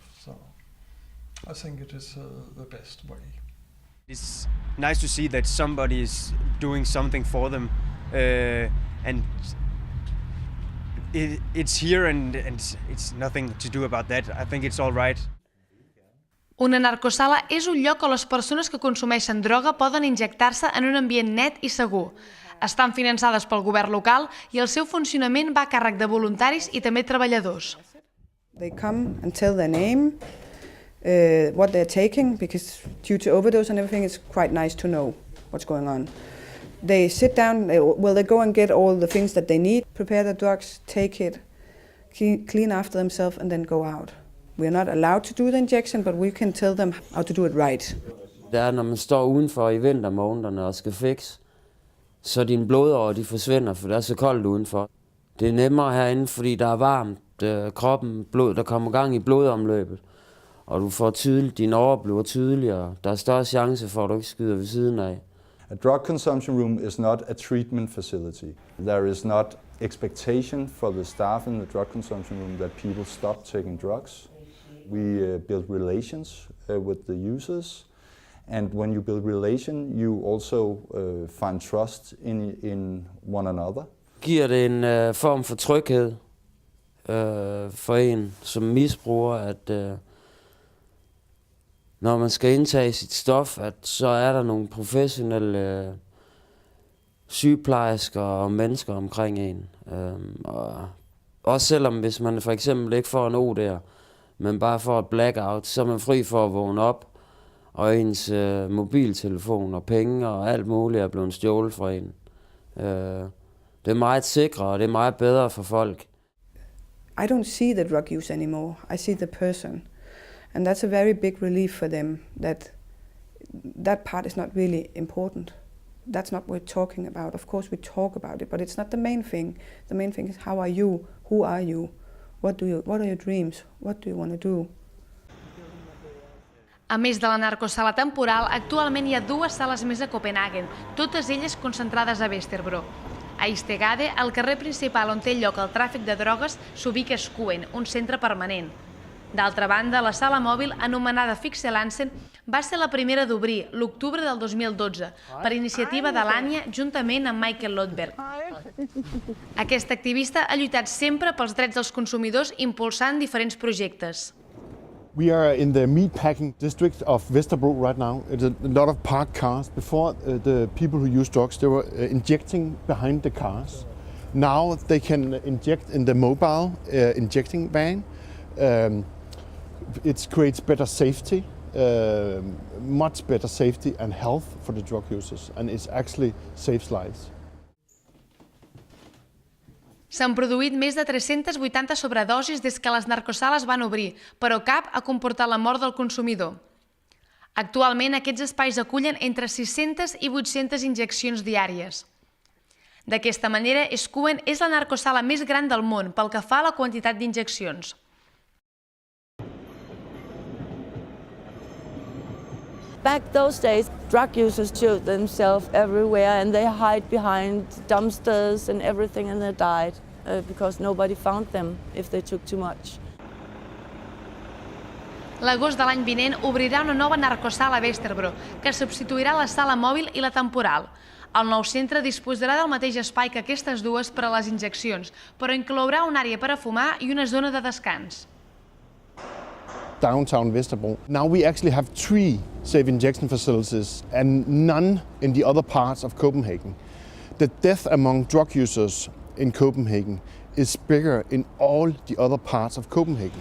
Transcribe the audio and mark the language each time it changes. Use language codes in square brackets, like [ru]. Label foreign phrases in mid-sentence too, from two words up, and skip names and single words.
[en] So I think it is the best way. It's nice to see that somebody is doing something for them, and it's here and it's nothing to do about that. I think it's all right. [ca] Una narcosala és un lloc on les persones que consumeixen droga poden injectar-se en un ambient net i segur. Estan finançades pel govern local i el seu funcionament va a càrrec de voluntaris i també treballadors. [en] They come and tell their name, what they're taking, because due to overdose and everything, it's quite nice to know what's going on. They sit down, they go and get all the things that they need, prepare the drugs, take it, clean after themselves, and then go out. We're not allowed to do the injection, but we can tell them how to do it right. [da] Det når man står udenfor i vintermånederne og skal fixe, så dine blodårer de forsvinder, for det er så koldt udenfor. Det er nemmere herinde, fordi der er varmt. Kroppen, blod, der kommer gang i blodomløbet, og du får tydeligt, dine årer bliver tydeligere. Der er større chance for, at du ikke skyder ved siden af. [en] A drug consumption room is not a treatment facility. There is not expectation for the staff in the drug consumption room that people stop taking drugs. We build relations with the users, and when you build relation, you also find trust in one another. [da] Giver det en form for tryghed for en som misbruger, at når man skal indtage sit stof, at så er der nogle professionelle sygeplejersker og mennesker omkring en. Og også selvom hvis man for eksempel ikke får en OD'er, men bare får et blackout, så er man fri for at vågne op, og ens mobiltelefon og penge og alt muligt er blevet stjålet fra en. Det er meget sikrere, og det er meget bedre for folk. [en] I don't see the drug use anymore. I see the person. And that's a very big relief for them, that part is not really important. That's not what we're talking about. Of course we talk about it, but it's not the main thing. The main thing is, how are you? Who are you? What are your dreams? What do you want to do? [ca] A més de la narcosala temporal, actualment hi ha 2 sales més a Copenhaguen, totes elles concentrades a Vesterbro. A Istegade, el carrer principal on té lloc el tràfic de drogues, s'ubica Skuen, un centre permanent. D'altra banda, la sala mòbil, anomenada Fixelansen, va ser la primera d'obrir l'octubre del 2012 per iniciativa de l'Ània juntament amb Michael Lodberg. Aquest activista ha lluitat sempre pels drets dels consumidors impulsant diferents projectes. [en] We are in the meatpacking district of Vesterbro right now. It's a lot of parked cars. Before, the people who use drugs, they were injecting behind the cars. Now they can inject in the mobile injecting van. It creates better safety, much better safety and health for the drug users, and it actually saves lives. [ca] S'han produït més de 380 sobredosis des que les narcosales van obrir, però cap ha comportat la mort del consumidor. Actualment, aquests espais acullen entre 600 i 800 injeccions diàries. D'aquesta manera, Escuen és la narcosala més gran del món pel que fa a la quantitat d'injeccions. [en] Back those days, drug users showed themselves everywhere and they hide behind dumpsters and everything and they died because nobody found them if they took too much. [ca] L'agost de l'any vinent obrirà una nova narcosala a Vesterbro, que substituirà la sala mòbil i la temporal. El nou centre disposarà del mateix espai que aquestes dues per a les injeccions, però inclourà una àrea per a fumar i una zona de descans. [en] Downtown Vesterbro. Now we actually have 3 safe injection facilities and none in the other parts of Copenhagen. The death among drug users in Copenhagen is bigger in all the other parts of Copenhagen.